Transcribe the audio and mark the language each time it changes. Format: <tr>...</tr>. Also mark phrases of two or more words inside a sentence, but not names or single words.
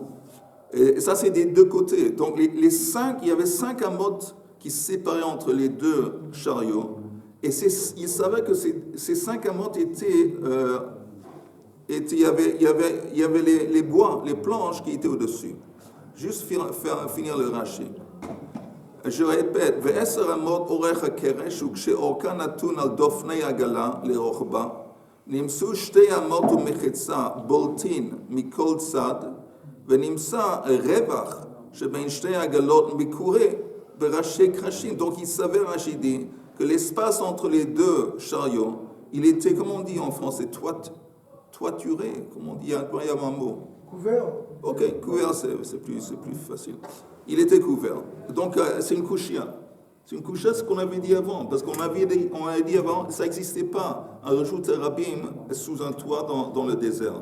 <fr>Et ça, c'est des deux côtés. Donc, les 5, il y avait 5 amotes qui se séparaient entre les deux chariots. Et il savait que ces 5 amotes étaient. Il y avait les bois, les planches qui étaient au-dessus. Juste finir le rachis. Je répète,</fr> <he>ועשר אמות אורך הקרש, וכשאורכה נתון על דופני עגלה לרוחבה, נמצאו 2 אמות ומחצה בולטין מכל צד, ונמצא רווח שבין 2 עגלות מקורה בראשי קרשים.</he> <fr>Donc il savait, Rachidi, que l'espace entre les deux chariots, il était, comme on dit en français, toituré, comme on dit, il y a un mot. Couvert. Ok, couvert, c'est plus facile. Il était couvert. Donc, c'est une couchia. C'est une couchia, ce qu'on avait dit avant. Parce qu'on avait dit avant, ça n'existait pas, un</fr> <he>רשות רבים</he> <fr>sous un toit dans le désert.</fr>